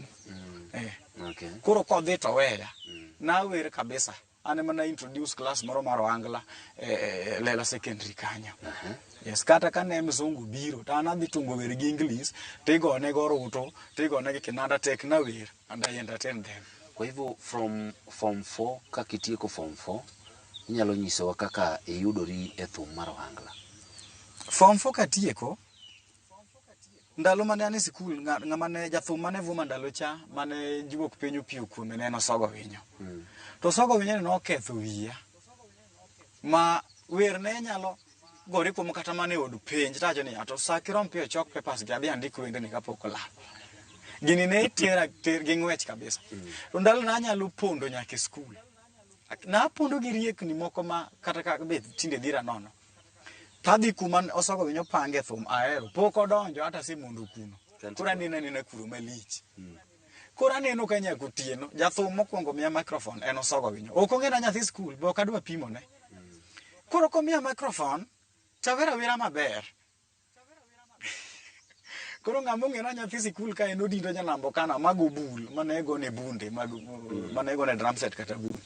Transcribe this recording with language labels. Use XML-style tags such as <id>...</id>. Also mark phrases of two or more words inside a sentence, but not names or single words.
<luo>Okay. Koro kodhi to weya. Na wer kabisa. Ane mana</luo> <en>introduce class</en> <luo>moro mar Wangla Lela secondary kanyo. Yes, kata kane mzungu biro ta an adhi tungo wer gi English tigone go ruto tigone gi kinanda tek na wer</luo> <en>and I entertain them.</en> <sw>Kwa hivyo</sw> <en>from form 4</en> <luo>ka kitieko form 4 inyalo nyisowa kaka iyudori e thum mar Wangla. Form 4 katieko ndalo mane an e sikul ng'ama ne jathum mane vuma ndalo cha mane juok penyo piu kuome ne no sogo winyo. To sogo winyo no oketho wiya. Ma wer ne nyalo gore kuom kata mane od penj tacho ni ato sakirom pio chok papers gi adhi andiko wende ni kapok olal. Gini ne tera gi ng'wech kabisa. To ndalo na anyalo pondo nyaka e skul. Na pondo gi riekni moko ma kata ka be tinde dhira nono. Tadhi kuma osogo winyo pange thum ahero. Pok odonjo hata si mondo kuno. Kura nina kuro malich. Kura neno ka nyaka otieno. Jathum mokwongo miya microphone en osogo winyo. Ok ong'e nyathi skul, be ok adwa pimo ne. Koro komiya microphone, tawera wera maber. Koro ng'ama ong'ena nyathi sikul ka en odindo nyalambo kana mago bul mane go ne bunde mane go ne</luo> <en>drum set</en> <luo>kata bunde.</luo>